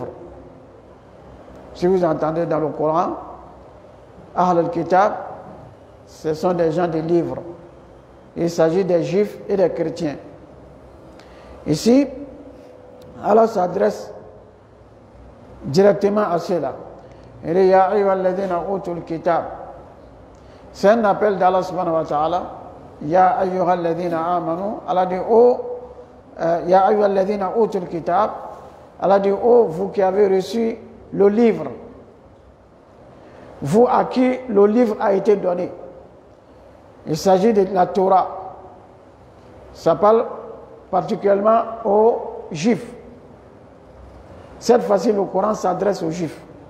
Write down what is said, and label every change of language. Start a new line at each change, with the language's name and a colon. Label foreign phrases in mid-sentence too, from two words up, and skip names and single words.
French: Si vous entendez dans le Coran
Arabic: أهل الكتاب,
French: ce sont des gens des livres. Il s'agit des juifs et des chrétiens. Ici, Allah s'adresse directement à ceux-là. Il dit
Arabic: يا أيها الذين أوتوا الكتاب.
French: C'est un appel d'Allah
Arabic: سبحانه وتعالى. يا أيها الذين آمنوا. Allah dit يا أيها الذين أوتوا الكتاب.
French: Allah dit vous qui avez reçu le livre, vous à qui le livre a été donné. Il s'agit de la Torah. Ça parle particulièrement aux Juifs. Cette fois-ci, le Coran s'adresse aux Juifs.